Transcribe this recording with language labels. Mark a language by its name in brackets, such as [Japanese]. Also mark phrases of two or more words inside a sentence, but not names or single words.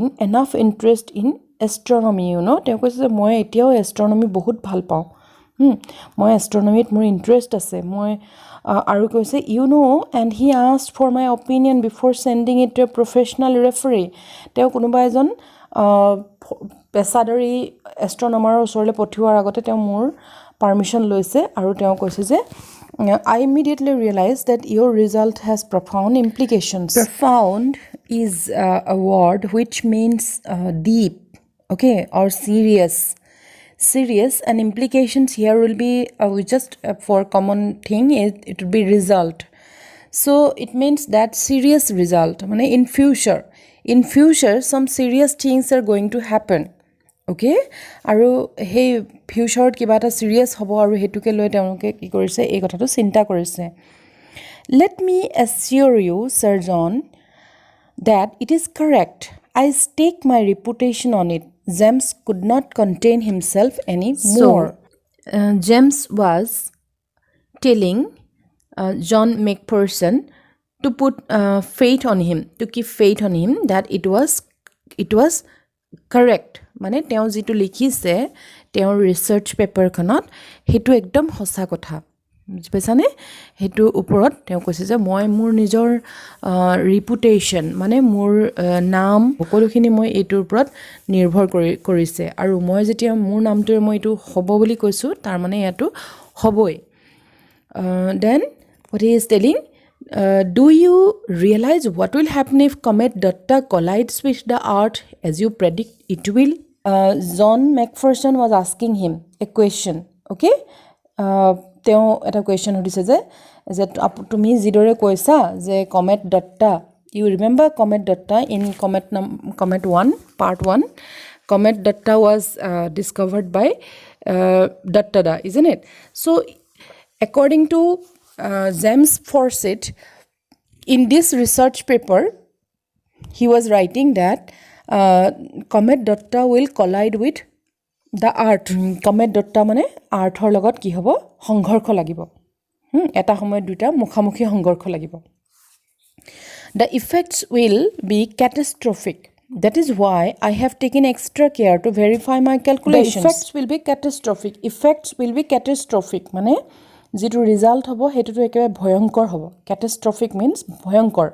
[English] enough interest in astronomy [Assamese] তেওঁ কৈছে যে মই এতিয়াও এষ্ট্ৰনমি বহুত ভাল পাওঁ মই এষ্ট্ৰনমিত মোৰ ইণ্টাৰেষ্ট আছে মই আৰু কৈছে [English] and he asked for my opinion before sending it to a professional referee [Assamese] তেওঁ কোনোবা এজন পেছাদাৰী এষ্ট্ৰনমাৰৰ ওচৰলৈ পঠিওৱাৰ আগতে তেওঁ মোৰ পাৰ্মিশ্যন লৈছে আৰু তেওঁ কৈছে যে [English] I immediately realized that your result has profound implications. Profound is a word which means deep, okay, or serious. serious, and implications here will be just for common thing it will be result. So it means that serious result mane in future some serious things are going to happen. [Assamese] Okay, আৰু হে future কিবা টা serious হ'ব আৰু হেতুকে লৈ তেনেকে কি কৰিছে এই কথা টো চিন্তা কৰিছে. [English] Let me assure you, Sir John, that it is correct. I stake my reputation on it. James could not contain himself anymore. So, James was telling John Macpherson to put faith on him, to keep faith on him that it was correct. [Assamese] মানে তেওঁ যেটো লিখিছে তেওঁৰ ৰিসাৰ্চ পেপাৰখনত হেতু একদম সঁচা কথা বুজি পাইছানে হেতু ওপৰত তেওঁ কৈছে যে মই মোৰ নিজৰ ৰিপুটেশন মানে মোৰ নাম সকলোখিনি মই এটোৰ ওপৰত নিৰ্ভৰ কৰিছে আৰু মই যেতিয়া মোৰ নামটোৰে মই এটো হ'ব বুলি কৈছো তাৰ মানে এটো হ'বই. [English] Then what he is telling, do you realize what will happen if comet Datta collides with the earth as you predict it will? John Macpherson was asking him a question. Okay, [Assamese] তেওঁ এটা question সুধিছে যে তুমি জিদৰে কৈছা যে [English] comet Datta, you remember comet Datta in comet 1 part 1, comet Datta was discovered by Datta, isn't it? So according to James Fawcett, in this research paper, he was writing that Comet Datta will collide with the earth. [Assamese] Comet Datta মানে earthৰ লগত কি হ'ব সংঘৰ্ষ লাগিব এটা সময় দুটা মুখামুখি সংঘৰ্ষ লাগিব. [English] The effects will be catastrophic. That is why I have taken extra care to verify my calculations. The effects will be catastrophic. Effects will be catastrophic. [Assamese] মানে যেটো ৰিজাল্ট হ'ব হেতুটো একেবাৰে ভয়ংকৰ হ'ব. [English] Catastrophic means ভয়ংকৰ.